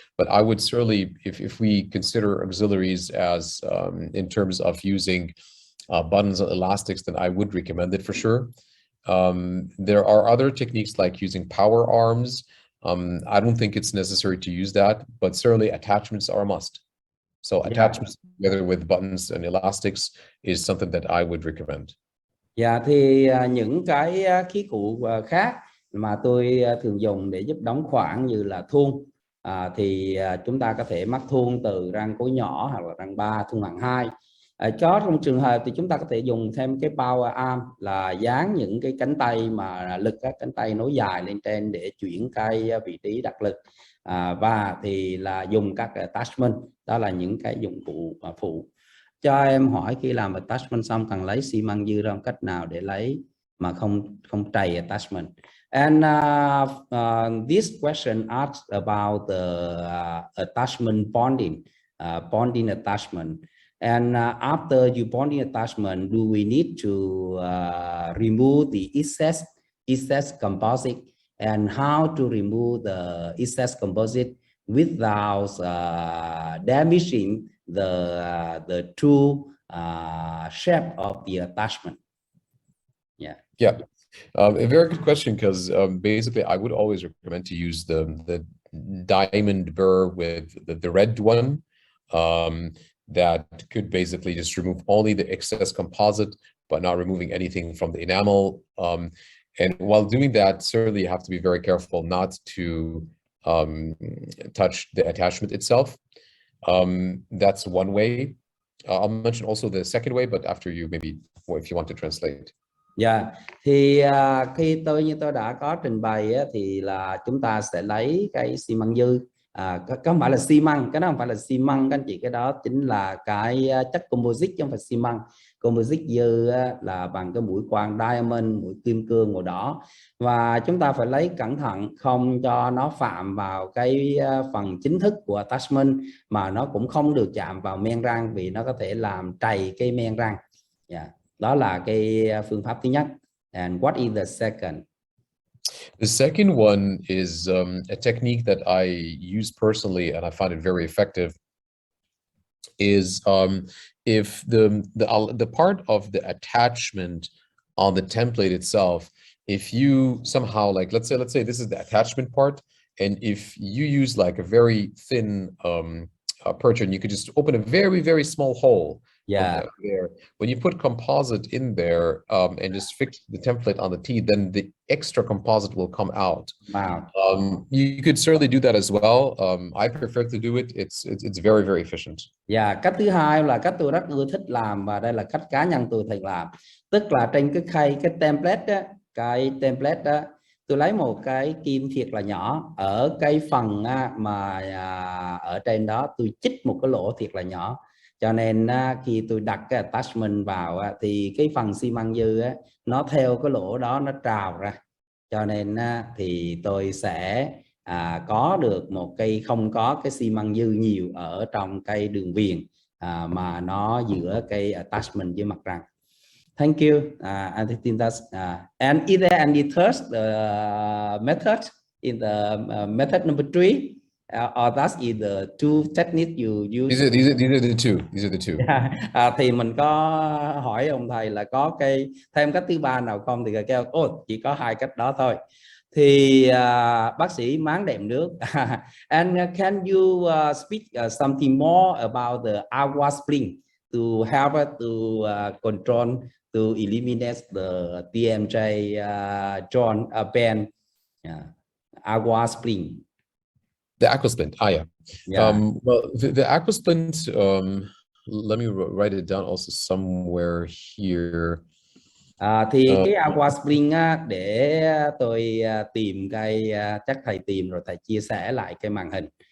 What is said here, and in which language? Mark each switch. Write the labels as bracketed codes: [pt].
[en] But I would certainly, if we consider auxiliaries as in terms of using buttons and elastics, then I would recommend it for sure. There are other techniques like using power arms. I don't think it's necessary to use that, but certainly attachments are a must. So attachments together with buttons and elastics is something that I would recommend. [vi] Thì những cái khí cụ khác mà tôi thường dùng để giúp đóng khoảng như là thuông, thì chúng ta có thể mắc thuông từ răng cối nhỏ hoặc là răng 3, thuông hạng 2. Có trong trường hợp thì chúng ta có thể dùng thêm cái power arm, là dán những cái cánh tay mà lực, các cánh tay nối dài lên trên để chuyển cái vị trí đặt lực, và thì là dùng các attachment, đó là những cái dụng cụ phụ. Cho em hỏi, khi làm attachment xong cần lấy xi măng dư ra cách nào để lấy mà không trầy attachment? [en] And this question asks about the attachment bonding, bonding attachment. And after you bonding attachment, do we need to remove the excess composite and how to remove the excess composite without damaging the true shape of the attachment. Yeah. A very good question, because basically I would always recommend to use the diamond burr with the red one, that could basically just remove only the excess composite, but not removing anything from the enamel. And while doing that, certainly you have to be very careful not to touch the attachment itself. That's one way. I'll mention also the second way, but after you, maybe if you want to translate. [vi] Dạ, thì khi như tôi đã có trình bày thì là chúng ta sẽ lấy cái xi măng dư, không phải là xi măng, cái đó không phải là xi măng các anh chị, cái đó chính là cái chất composite chứ không phải xi măng. Composite dư là bằng cái mũi khoan diamond, mũi kim cương màu đỏ, và chúng ta phải lấy cẩn thận không cho nó phạm vào cái phần chính thức của attachment, mà nó cũng không được chạm vào men răng vì nó có thể làm trầy cái men răng. Dạ. Đó là cái phương pháp thứ nhất. [en] And what is the second? The second one is a technique that I use personally, and I find it very effective. Is if the part of the attachment on the template itself, if you somehow, like, let's say this is the attachment part, and if you use like a very thin perch, and you could just open a very, very small hole. Yeah. There. When you put composite in there and just fix the template on the teeth, then the extra composite will come out. Wow. You could certainly do that as well. I prefer to do it. It's very, very efficient. Yeah. [vi] Cách thứ hai là cách tôi rất ưa thích làm, và đây là cách cá nhân tôi thường làm. Tức là trên cái template đó, template đó, tôi lấy một cái kim thiệt là nhỏ ở cái phần mà ở trên đó, tôi chích một cái lỗ thiệt là nhỏ. Cho nên khi tôi đặt cái attachment vào thì cái phần xi măng dư nó theo cái lỗ đó nó trào ra. Cho nên thì tôi sẽ có được một cây, không có cái xi măng dư nhiều ở trong cây đường viền mà nó giữa cây attachment với mặt răng. [en] Thank you. I think that's and is there any third method in the method number 3? Or that's the two techniques you use. These are the two. These are the two. [vi] Thì mình có hỏi ông thầy là có cái thêm cách thứ ba nào không, thì kêu chỉ có hai cách đó thôi. Thì bác sĩ máng đệm nước. [en] And can you speak something more about the agua spring to help to control, to eliminate the TMJ joint band agua spring? The aqua splint. Yeah. Well, the aqua splint, let me write it down also somewhere here. [vi] Thì cái aqua splint để tôi tìm cái chắc thầy tìm rồi thầy chia sẻ lại cái màn hình.